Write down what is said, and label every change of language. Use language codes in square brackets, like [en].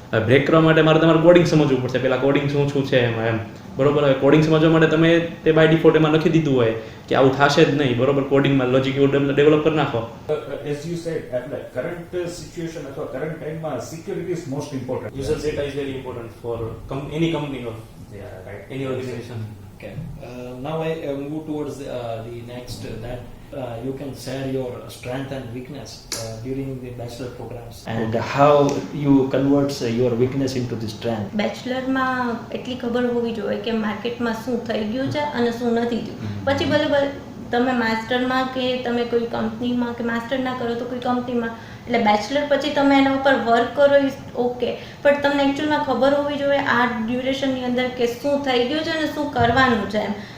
[gu] Break કરવા માટે મારે તમારે કોડિંગ સમજવું પડશે, પહેલાં કોડિંગ શું છે એમાં એમ બરોબર. હવે કોડિંગ સમજવા માટે તમે તે બાય ડિફોલ્ટ એમાં લખી દીધું હોય કે આવું થશે જ નહીં બરોબર, કોડિંગમાં લોજિક એવું ડેવલપ કરી નાખો. [en] As you said, [gu] એટલે કરંટ સિચ્યુએશન અથવા કરંટ ટાઈમમાં security [en] Is most important. User data is very important for any company or any organization. Okay. Now I move towards the next that you can share your strength and weakness during the bachelor programs, and how you convert your weakness into the strength. [gu] બેચલરમાં એટલી ખબર હોવી જોઈએ કે માર્કેટમાં શું થઈ ગયું છે અને શું નથી થયું. પછી ભલે તમે માસ્ટરમાં કે તમે કોઈ કંપનીમાં કે માસ્ટર ના કરો તો કોઈ કંપનીમાં, એટલે બેચલર પછી તમે એના ઉપર વર્ક કરો ઇઝ ઓકે, પણ તમને એકચ્યુઅલમાં ખબર હોવી જોઈએ આ ડ્યુરેશનની અંદર કે શું થઈ ગયું છે અને શું કરવાનું છે એમ.